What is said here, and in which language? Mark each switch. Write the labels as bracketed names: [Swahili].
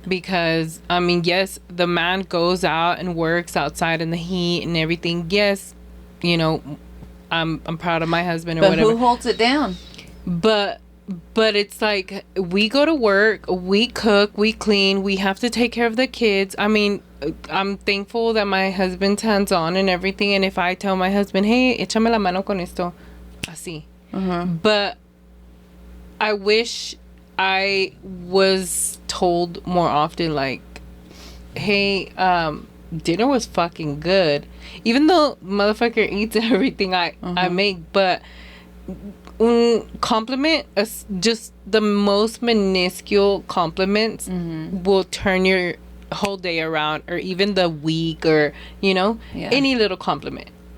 [English] Because, I mean, yes, the man goes out and works outside in the heat and everything. Yes, you know, I'm proud of my husband or but whatever. But who holds it down? But it's like we go to work, we cook, we clean, we have to take care of the kids. I mean, I'm thankful that my husband's hands-on and everything. And if I tell my husband, hey, [Spanish] échame la mano con esto, así. [English] But I wish I was told more often, like, hey, dinner was fucking good. Even though motherfucker eats everything I make, but un compliment, just the most minuscule compliments will turn your whole day around, or even the week, or, you know, any little compliment.